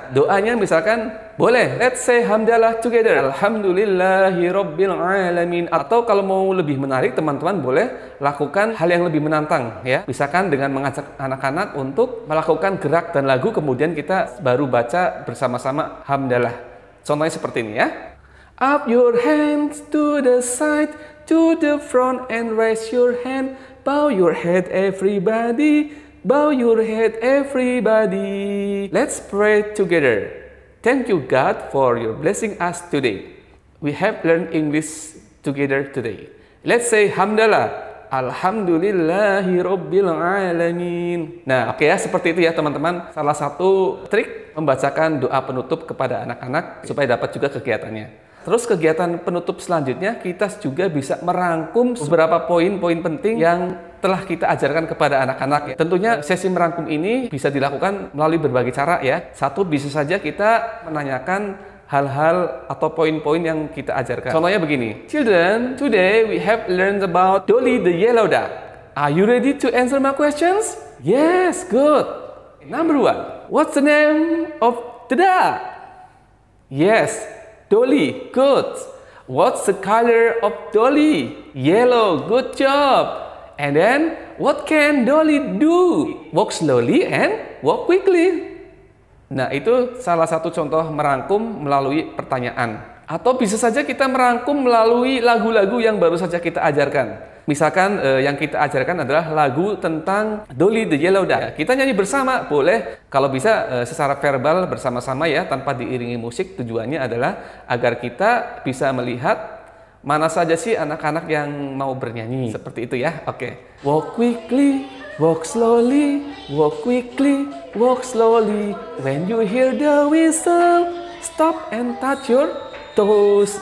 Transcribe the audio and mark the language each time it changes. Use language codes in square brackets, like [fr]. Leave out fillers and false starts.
[id] Doanya misalkan boleh, [en] let's say hamdalah together. [ar] Alhamdulillahirabbil alamin. [id] Atau kalau mau lebih menarik teman-teman boleh lakukan hal yang lebih menantang ya. Misalkan dengan mengajak anak-anak untuk melakukan gerak dan lagu, kemudian kita baru baca bersama-sama hamdalah. Contohnya seperti ini ya. [en] Up your hands to the side, to the front and raise your hand. Bow your head everybody. Bow your head everybody. Let's pray together. Thank you God for your blessing us today. We have learned English together today. Let's say hamdalah. [ar] Alhamdulillahirabbil alamin. [id] Nah, oke ya, seperti itu ya teman-teman. Salah satu trik membacakan doa penutup kepada anak-anak supaya dapat juga kegiatannya. Terus kegiatan penutup selanjutnya kita juga bisa merangkum beberapa poin-poin penting yang telah kita ajarkan kepada anak-anak. Tentunya sesi merangkum ini bisa dilakukan melalui berbagai cara ya. Satu, bisa saja kita menanyakan hal-hal atau poin-poin yang kita ajarkan. Contohnya begini. [en] Children, today we have learned about Dolly the yellow duck. Are you ready to answer my questions? Yes, good. Number 1. What's the name of the duck? Yes, Dolly. Good. What's the color of Dolly? Yellow. Good job. And then, what can Dolly do? Walk slowly and walk quickly. [id] Nah, itu salah satu contoh merangkum melalui pertanyaan. Atau bisa saja kita merangkum melalui lagu-lagu yang baru saja kita ajarkan. Misalkan yang kita ajarkan adalah lagu tentang Dolly the Yellow Duck. Kita nyanyi bersama, boleh. Kalau bisa secara verbal bersama-sama ya, tanpa diiringi musik. Tujuannya adalah agar kita bisa melihat mana saja sih anak-anak yang mau bernyanyi. Seperti itu ya, oke. [en] Walk quickly. Walk slowly, walk quickly, walk slowly. When you hear the whistle, stop and touch your toes.